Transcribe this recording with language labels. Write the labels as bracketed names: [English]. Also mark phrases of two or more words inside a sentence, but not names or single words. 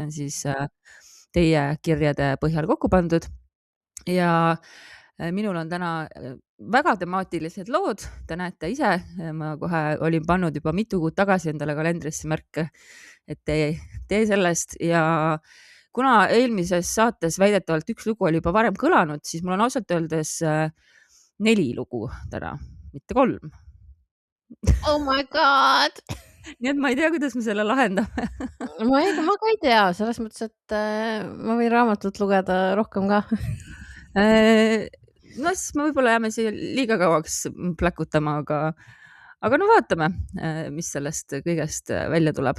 [Estonian] on siis teie kirjade põhjal kokku pandud ja minul on täna väga temaatilised lood, te näete ise, ma kohe olin pannud juba mitu kuud tagasi endale kalendrisse märke, et tee sellest ja kuna eelmises saates väidetavalt üks lugu oli juba varem kõlanud, siis mul on ausalt öeldes 4 lugu täna, mitte 3. [English] Oh my god! [Estonian] Nii et ma ei tea, kuidas me selle lahendame. ma ka ei tea, selles mõttes, et ma võin raamatut lugeda rohkem ka. No siis me võib-olla jääme siia liiga kauaks pläkutama, aga no vaatame, mis sellest kõigest välja tuleb.